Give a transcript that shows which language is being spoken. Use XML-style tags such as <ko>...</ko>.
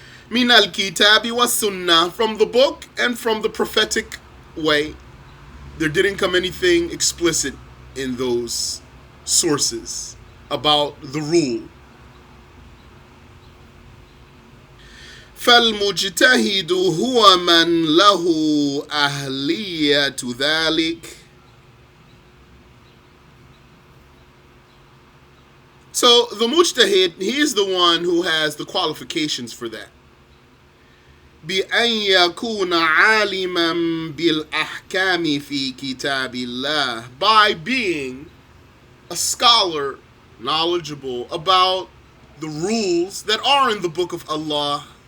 <ar>من الكتاب والسنة,</ar> <en>from the book and from the prophetic way. There didn't come anything explicit in those sources about the rule.</en> <ar>فالمجتهد هو من له أهلية ذلك.</ar> <en>So the mujtahid, he is the one who has the qualifications for that.</en> <ar>بأن يكون عالما بالأحكام في كتاب الله,</ar> <en>by being a scholar, knowledgeable about the rules that are in the book of Allah.</en>